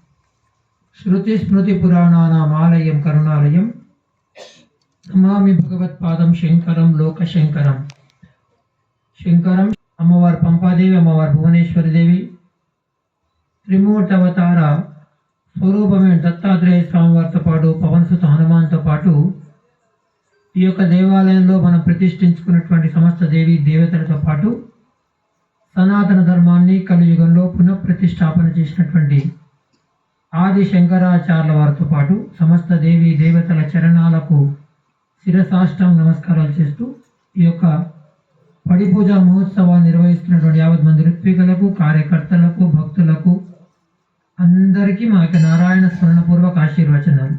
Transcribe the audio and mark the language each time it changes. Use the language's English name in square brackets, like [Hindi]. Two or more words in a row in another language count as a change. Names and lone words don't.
[Sanskrit] श्रुतिस्मृतिपुराणानामालयं करुणालयं नमामि भगवत्पादं शंकरं लोकशंकरं। [Telugu] శంకరం అమ్మవార పంపాదేవి అమ్మవార భువనేశ్వరి దేవి త్రిమూర్తవతార స్వరూపమైన దత్తాత్రేయ స్వామివారితో పాటు పవన్సుత హనుమాన్తో పాటు ఈ యొక్క దేవాలయంలో మనం ప్రతిష్ఠించుకున్నటువంటి సమస్త దేవీ దేవతలతో పాటు సనాతన ధర్మాన్ని కలియుగంలో పునఃప్రతిష్టాపన చేసినటువంటి ఆది శంకరాచార్యుల వారితో పాటు సమస్త దేవీ దేవతల చరణాలకు శిరసాష్టాంగ నమస్కారాలు చేస్తూ ఈ యొక్క పడి పూజ మహోత్సవాన్ని నిర్వహిస్తున్నటువంటి 50 మంది ఋత్వికులకు, కార్యకర్తలకు, భక్తులకు అందరికీ మా యొక్క నారాయణ స్మరణపూర్వక ఆశీర్వచనాలు.